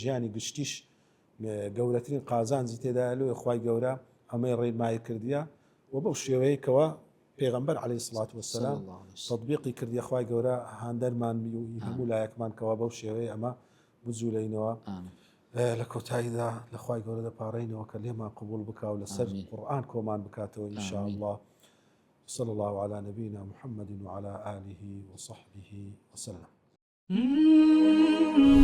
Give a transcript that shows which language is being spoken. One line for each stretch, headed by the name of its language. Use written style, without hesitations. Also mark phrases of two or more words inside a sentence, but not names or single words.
Central Kurdish: ژیانی گشتیش گەورەترین قازانجی تێدا لێ خوای گەورە ئەمەی ڕێنمایی کردیە و بەو شێوەیەکەوە پێغەمبەر
Arabic: عەلەیهی سڵات وەسەلام
Central Kurdish: تەطبیقی کردیە خوای گەورە هاندەرمان و هەموو لایەکمان کەوا بەو شێوەیە ئەمە بجوولەینەوە لە کۆتاییدا لە خوای گەورە دەپاڕێینەوە کە لێمان قبول بکا و لەسەر قورئان کۆمان بکاتەوە
Arabic: ئین شاء الله صلى الله على نبينا محمد وعلى آله وصحبه وسلم